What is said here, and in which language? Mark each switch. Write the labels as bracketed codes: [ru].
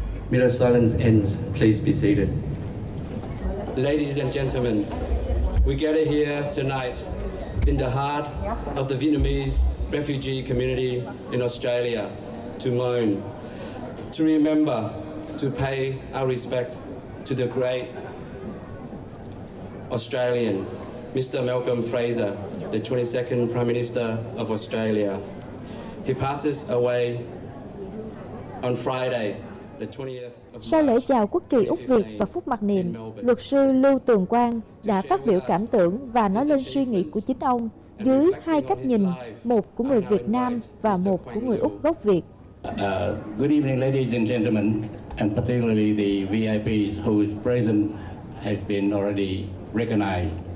[en] minute of silence ends, please be seated. Ladies and gentlemen, we gather here tonight in the heart of the Vietnamese refugee community in Australia to mourn, to remember, to pay our respect to the great Australian, Mr. Malcolm Fraser, the 22nd Prime Minister of Australia. He passes away on Friday, the 20th of [vi] Sau lễ chào quốc kỳ Úc Việt và phút mặc niệm, luật sư Lưu Tường Quang đã phát biểu cảm tưởng và nói lên suy nghĩ của chính ông dưới hai cách nhìn, một của người Việt Nam và một của người Úc gốc Việt. [en] Good evening, ladies and gentlemen, and particularly the VIPs whose presence has been already recognized.